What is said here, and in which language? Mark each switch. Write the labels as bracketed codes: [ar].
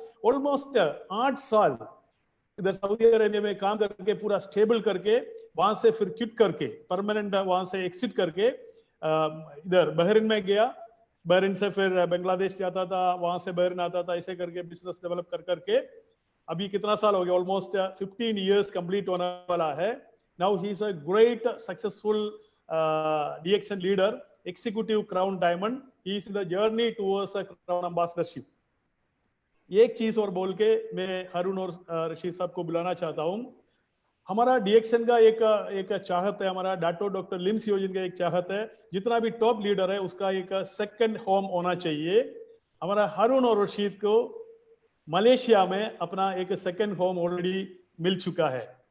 [hi] Almost 8 साल इधर Saudi Arabia में काम करके पूरा स्टेबल करके वहां से फिर क्विट करके परमानेंट वहां से एग्जिट करके इधर बहरीन में गया। बहरीन से फिर बांग्लादेश जाता था, वहां से बहरीन आता था, ऐसे करके बिजनेस डेवलप कर करके अभी कितना साल हो गया, ऑलमोस्ट 15 इयर्स कंप्लीट होने वाला है। [en] Now he is a great successful DXN leader, executive crown diamond. He is in the journey towards a crown ambassadorship. [hi] एक चीज और बोल के मैं हारून और रशीद साहब को बुलाना चाहता हूं। हमारा डीएक्सन का एक चाहत है, हमारा डॉक्टर लिम सियोजिन का एक चाहत है, जितना भी टॉप लीडर है उसका एक सेकंड होम होना चाहिए। हमारा हारून और रशीद को मलेशिया में अपना एक सेकंड होम ऑलरेडी मिल चुका है।